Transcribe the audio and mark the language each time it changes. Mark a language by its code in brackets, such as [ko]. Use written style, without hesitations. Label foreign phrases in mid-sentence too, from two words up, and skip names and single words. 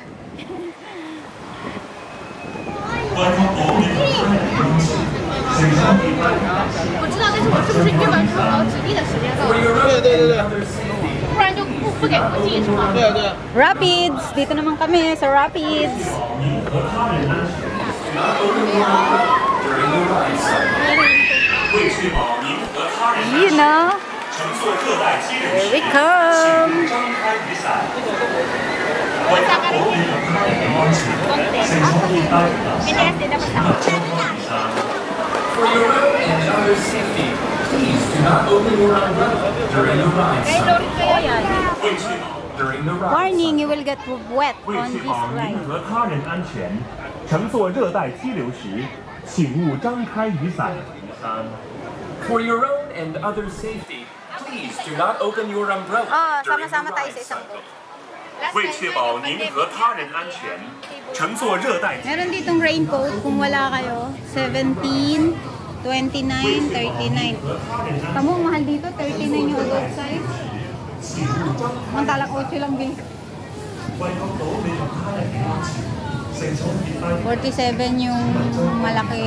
[tl] Rapids! Dito naman kami sa Rapids. [en] You know, here we come. For your own and other safety, please do not open your umbrella during the ride. During the ride. Warning, you will get wet [zh] 为 [en] on [zh] 确 [en] this [zh] 保您 [en] ride. [zh] 和他人安全，乘坐热带激流时，请勿张开雨伞。 [en] For your own and other safety, please do not open your umbrella during the [tl] sama-sama tayo [en] ride [tl] sa isang [en] cycle. [zh] 为确保您和他人安全，乘坐热带。 [tl] Meron ditong raincoat kung wala kayo. 17, 29, 39. Kamu, mahal dito. 39 yung adult size. Mantalang 8 lang bil. 47 yung malaki.